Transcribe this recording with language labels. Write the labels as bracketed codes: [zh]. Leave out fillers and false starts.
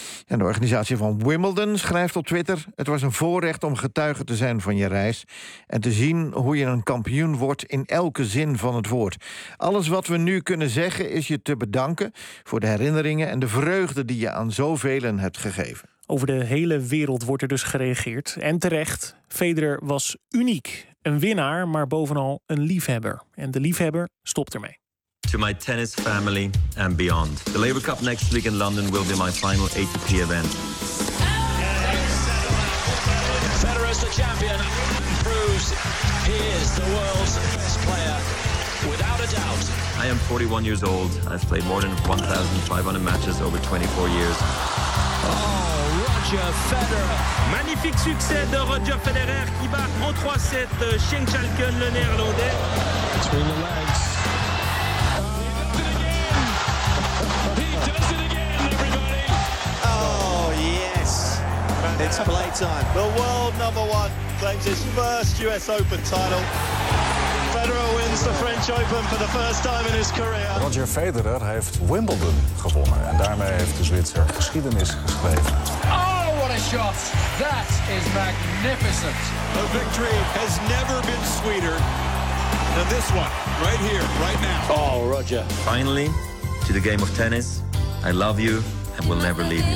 [nl] En de organisatie van Wimbledon schrijft op Twitter: het was een voorrecht om getuige te zijn van je reis en te zien hoe je een kampioen wordt in elke zin van het woord. Alles wat we nu kunnen zeggen is je te bedanken voor de herinneringen en de vreugde die je aan zoveel hebt gegeven. Over de hele wereld wordt er dus gereageerd. En terecht, Federer was uniek. Een winnaar, maar bovenal een liefhebber. En de liefhebber stopt ermee. [en] To my tennis family and beyond. The Laver Cup next week in London will be my final ATP event. Federer is the champion. Proves he is the world's best player. Without a doubt. I am 41 years old. I've played more than 1,500 matches over 24 years. Federer. [fr] Magnifique succès de Roger Federer qui bat en 3-7 Shane Chalken, le néerlandais. [en] Between the legs. He does it again. He does it again, everybody. Oh, yes. It's playtime. The world number one claims his first US Open title. Federer wins the French Open for the first time in his career. [nl] Roger Federer heeft Wimbledon gewonnen en daarmee heeft de Zwitser geschiedenis geschreven. [en] That is magnificent. The victory has never been sweeter than this one, right here, right now. Oh, Roger. Finally, to the game of tennis. I love you and will never leave you.